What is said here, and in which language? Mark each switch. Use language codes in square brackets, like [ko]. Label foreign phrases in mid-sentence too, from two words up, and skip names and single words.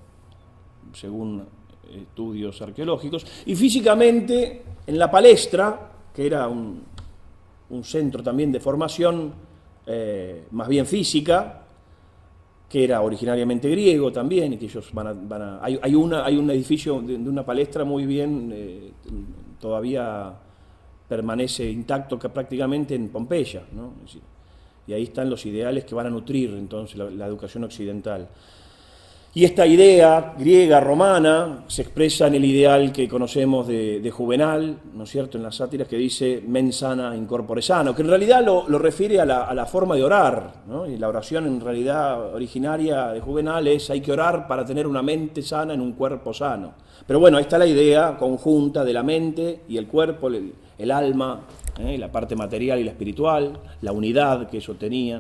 [es] según estudios arqueológicos, y físicamente en la palestra, que era un centro también de formación más bien física, que era originariamente griego también, y que ellos hay un edificio de una palestra muy bien, todavía permanece intacto que prácticamente en Pompeya, ¿no? Es decir, y ahí están los ideales que van a nutrir entonces la educación occidental. Y esta idea griega, romana, se expresa en el ideal que conocemos de Juvenal, ¿no es cierto?, en las sátiras, que dice [la] mens sana in corpore sano, [es] que en realidad lo refiere a la forma de orar, ¿no? Y la oración en realidad originaria de Juvenal es: hay que orar para tener una mente sana en un cuerpo sano. Pero bueno, ahí está la idea conjunta de la mente y el cuerpo, el alma, la parte material y la espiritual, la unidad que eso tenía.